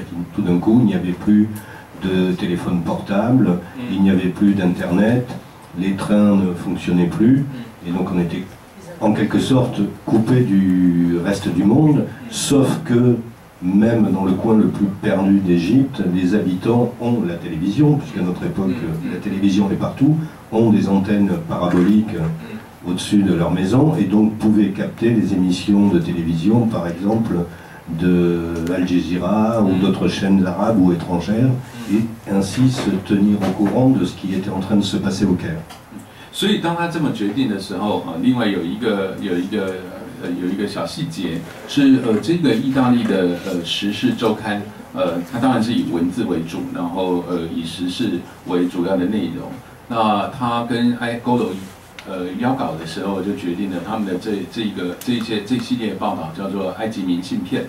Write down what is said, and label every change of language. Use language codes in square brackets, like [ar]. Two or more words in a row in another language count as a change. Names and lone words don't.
[fr] que tout d'un coup, il n'y avait plus de téléphone portable, il n'y avait plus d'internet, les trains ne fonctionnaient plus, et donc on était en quelque sorte coupé du reste du monde, sauf que même dans le coin le plus perdu d'Égypte, les habitants ont la télévision, puisqu'à notre époque la télévision est partout, ont des antennes paraboliques au-dessus de leur maison, et donc pouvaient capter les émissions de télévision, par exemple de Al Jazeera ou d'autres chaînes arabes ou étrangères, et ainsi se tenir au courant de ce qui était en train de se passer au Caire. [zh] 所以当他这么决定的时候，另外有一个小细节是这个意大利的时事周刊，它当然是以文字为主，然后以时事为主要的内容。那他跟Golo邀稿的时候，就决定了他们的这系列报道叫做埃及明信片。